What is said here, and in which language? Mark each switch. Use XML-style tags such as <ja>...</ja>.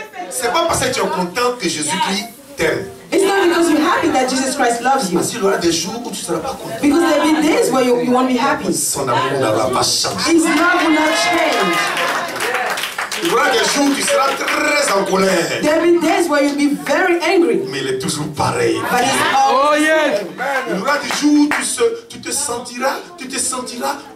<fr>C'est pas parce que tu es content que Jésus-Christ t'aime.</fr> <en>It's not because you're happy that Jesus Christ loves you.</en> <fr>Parce qu'il y aura des jours où tu ne seras pas content.</fr> <en>Because there'll be days where you won't be happy.</en> <fr>Son amour n'aura pas changé.</fr> <en>His love will not change.</en> <fr>Il y aura des jours où tu seras très en colère.</fr> <en>There'll be days where you'll be very angry.</en> <fr>Mais il est toujours pareil.</fr> <en>But it's always Oh yes.</en> <fr>Il y aura des jours où tu te sentiras</fr>